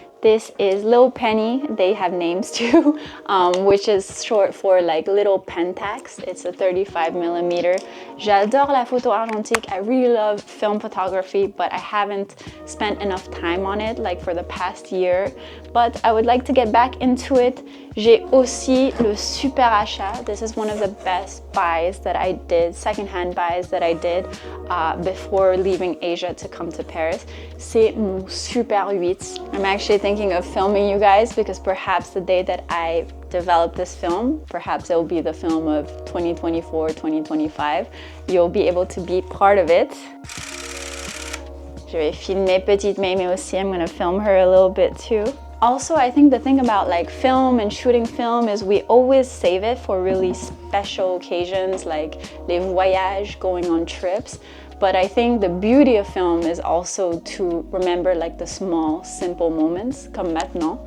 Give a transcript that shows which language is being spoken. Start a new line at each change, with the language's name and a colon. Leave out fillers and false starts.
English: This is Little Penny, they have names too, which is short for like Little Pentax. It's a 35mm.
French: J'adore la photo argentique.
English: I really love film photography, but I haven't spent enough time on it like for the past year. But I would like to get back into it.
French: J'ai aussi le super achat.
English: This is one of the best buys that I did, secondhand buys that I did before leaving Asia to come to Paris.
French: C'est mon Super 8.
English: I'm actually thinking of filming you guys because perhaps the day that I develop this film, perhaps it will be the film of 2024, 2025. You'll be able to be part of it.
French: Je vais filmer petite Mémé aussi.
English: I'm gonna film her a little bit too. Also, I think the thing about like film and shooting film is we always save it for really special occasions like
French: les voyages,
English: going on trips. But I think the beauty of film is also to remember like the small, simple moments,
French: comme maintenant.